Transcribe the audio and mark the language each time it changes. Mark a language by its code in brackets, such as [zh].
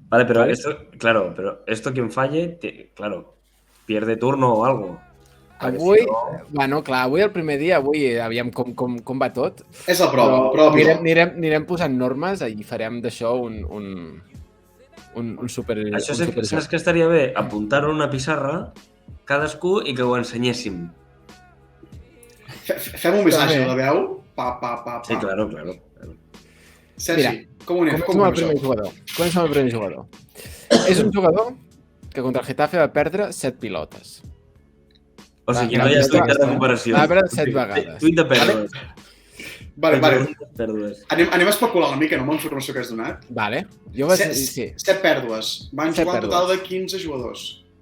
[es] Vale, pero esto quien falle, claro, pierde turno o algo. [ca] Avui, bueno, clar, avui el primer dia, aviam com va tot. És la prova. Anirem posant normes i farem d'això un super... Això saps que estaria bé? Apuntar-ho en una pissarra, cadascú, i que ho ensenyéssim. Fem un missatge de veu. Pa. Sí, claro. Sergi, com ho anem? Comencem el primer jugador. És un jugador que contra el Getafe va perdre 7 pilotes. O sigui, no hi ha tuit de recuperació. Va perdre 7 vegades. Tuit de pèrdues. Vale. Anem a especular una mica, no, amb la informació que has donat. Vale. 7 pèrdues. Van jugar un total de 15 jugadors.